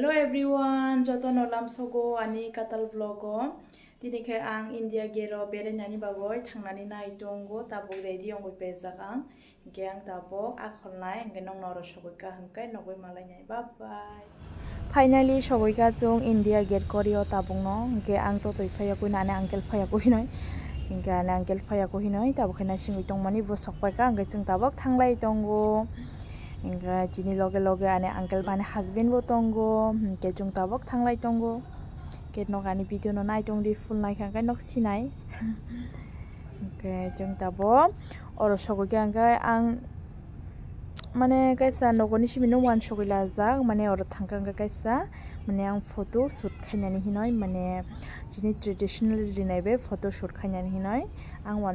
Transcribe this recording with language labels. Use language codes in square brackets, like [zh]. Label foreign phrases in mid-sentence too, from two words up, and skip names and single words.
[en] everyone, [trp] joto nolam sogo ani katal vlogo. Dini kay ang India gero bere nani bagoy thangnani na itongo tabok ready ongoi pejakang. Ang tabok akholnai ngenong noro sogoika hangkai nogoi malai nai. Bye bye. Finally sogoika jong India gate korio tabong no. Ang totoi phaya koi nane uncle phaya koi noi. Ane uncle phaya koi noi tabok na singoi tongmani bo sokpai ka angkai jong tabok thanglai tongo. Jini loge ane uncle bane husband bo tongo ke jung tabok thanglai tongo ke nok ani video no nai tong di full nai khangkai nok sinai ke jung tabok oro sogo ke angkai ang mane kaisa nogoni simino wan sogila jak mane oro thangkang kaisa mane ang [en] photo shoot [trp] khainani hinoi mane jini traditional rinaibe [en] photo shoot [trp] khainani hinoi ang wan